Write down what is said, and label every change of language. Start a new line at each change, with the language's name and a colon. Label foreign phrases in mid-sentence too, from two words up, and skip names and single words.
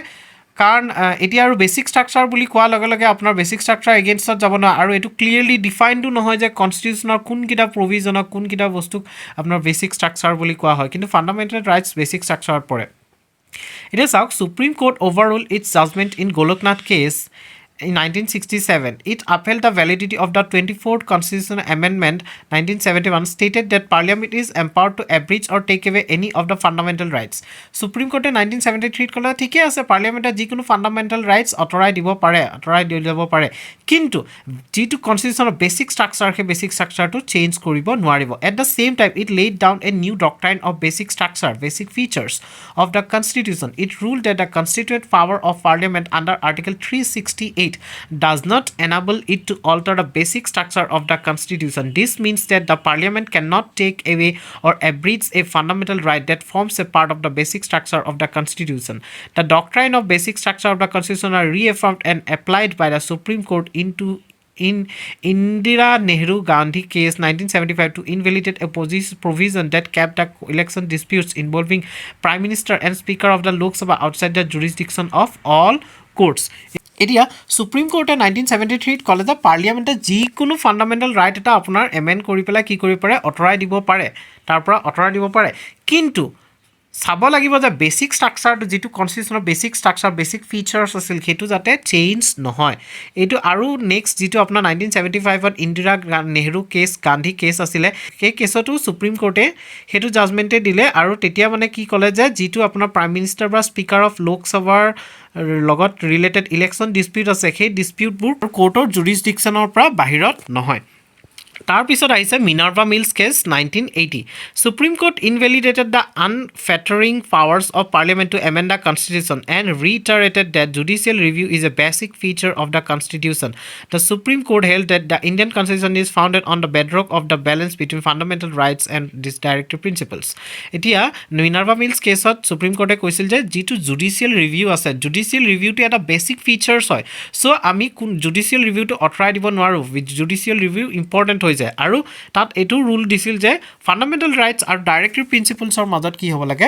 Assamese: কাৰণ এতিয়া আৰু
English: basic structure
Assamese: বুলি কোৱাৰ লগে লগে আপোনাৰ
English: basic structure against
Assamese: যাব নোৱাৰে আৰু এইটো
English: clearly defined
Assamese: নহয় যে কনষ্টিটিউশ্যনৰ কোনকেইটা প্ৰভিজনক কোনকেইটা বস্তুক আপোনাৰ
English: basic structure
Assamese: বুলি কোৱা হয়, কিন্তু
English: fundamental rights basic structure
Assamese: পৰে। এতিয়া চাওক
English: Supreme Court overruled its judgment in Golaknath case in 1967. It upheld the validity of the 24th Constitutional Amendment 1971 stated that Parliament is empowered to abridge or take away any of the fundamental rights.
Assamese: Supreme Court 1973 ক'লে ঠিকে আছে পাৰ্লিয়ামেণ্টে যিকোনো
English: fundamental rights
Assamese: অঁতৰাই দিব পাৰে, কিন্তু যিটো কনষ্টিটিউশ্যনৰ
English: basic structure
Assamese: সেই
English: basic structure change
Assamese: কৰিব নোৱাৰিব।
English: At the same time it laid down a new doctrine of basic structure basic features of the constitution. It ruled that the constituent power of Parliament under Article 368 does not enable it to alter the basic structure of the constitution. This means that the parliament cannot take away or abridge a fundamental right that forms a part of the basic structure of the constitution. The doctrine of basic structure of the constitution are reaffirmed and applied by the Supreme Court in Indira Nehru Gandhi case 1975 to invalidate a provision that kept the election disputes involving Prime Minister and Speaker of the Lok Sabha outside the jurisdiction of all courts.
Assamese: এতিয়া সুপ্ৰিম কোৰ্টে 1973ত ক'লে যে পাৰ্লিয়ামেণ্টে যিকোনো
English: fundamental right
Assamese: এটা আপোনাৰ এমেণ্ড কৰি পেলাই কি কৰিব পাৰে? অঁতৰাই দিব পাৰে, তাৰ পৰা অঁতৰাই দিব পাৰে, কিন্তু চাব লাগিব যে
English: basic structure
Assamese: যিটো কনষ্টিটিউশ্যনৰ
English: basic structure basic features
Assamese: আছিল সেইটো যাতে চেঞ্জ নহয়। এইটো আৰু নেক্সট যিটো আপোনাৰ 1975ত ইন্দিৰা নেহৰু কেছ গান্ধী কেছ আছিলে সেই কেছতো সুপ্ৰিম কোৰ্টে সেইটো জাজমেণ্টে দিলে আৰু তেতিয়া মানে কি ক'লে যে যিটো আপোনাৰ
English: prime minister
Assamese: বা
English: speaker of Lok Sabha
Assamese: লগত
English: related election dispute
Assamese: আছে সেই ডিছপিউটবোৰ কোৰ্টৰ জুৰিছডিকশ্যনৰ পৰা বাহিৰত নহয়। তাৰপিছত আহিছে মিনাৰ্ভা মিলছ কেছ 1980.
English: Supreme Court invalidated the unfettering powers of Parliament to amend the Constitution and reiterated that judicial review is a basic feature of the Constitution. The Supreme Court held that the Indian Constitution is founded on the bedrock of the balance between fundamental rights and these directive principles.
Assamese: এতিয়া মিনাৰ্ভা মিলছ কেছত সুপ্ৰিম কোৰ্টে কৈছিল যে যিটো
English: judicial review
Assamese: আছে
English: judicial review
Assamese: এটা
English: basic features
Assamese: হয়। চ' আমি
English: judicial review
Assamese: অঁতৰাই দিব নোৱাৰোঁ,
English: judicial review important
Assamese: হৈ যায় আৰু তাত এইটো ৰুল দিছিল যে
English: fundamental rights
Assamese: আৰু
English: directive principles
Assamese: মাজত কি হ'ব লাগে?